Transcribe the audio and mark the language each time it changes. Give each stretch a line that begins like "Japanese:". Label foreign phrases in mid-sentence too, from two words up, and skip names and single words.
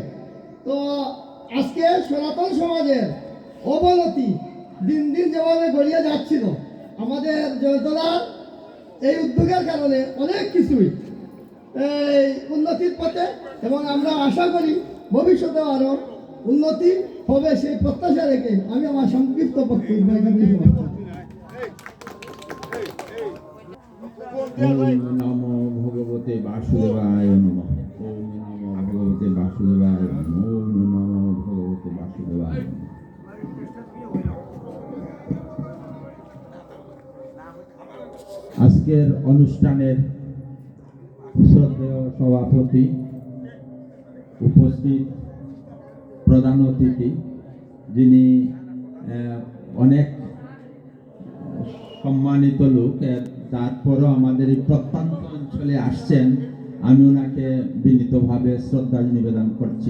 Bangla: তো আজকে সনাতন সমাজের অবনতি দিন দিন যেভাবে গড়িয়ে যাচ্ছিল, আমাদের জয়তলার এই উদ্যোগের কারণে অনেক কিছুই এই উন্নতির পথে, এবং আমরা আশা করি ভবিষ্যতে আরও উন্নতি হবে সেই প্রত্যাশা রেখে আমি আমার সংক্ষিপ্ত বক্তব্য এখানে সমাপ্ত।
Sanskrit: ওম নমো ভগবতে বাসুদেবায় নমঃ। ওম নমো ভগবতে বাসুদেবায় নমঃ। ওম নমো ভগবতে বাসুদেবায় নমঃ।
Bangla: আজকের অনুষ্ঠানের শ্রদ্ধেয় সভাপতি, উপস্থিত প্রধান অতিথি, যিনি অনেক সম্মানিত লোক, তারপরও আমাদের এই প্রত্যন্ত অঞ্চলে আসছেন, আমি ওনাকে বিনীতভাবে শ্রদ্ধা নিবেদন করছি।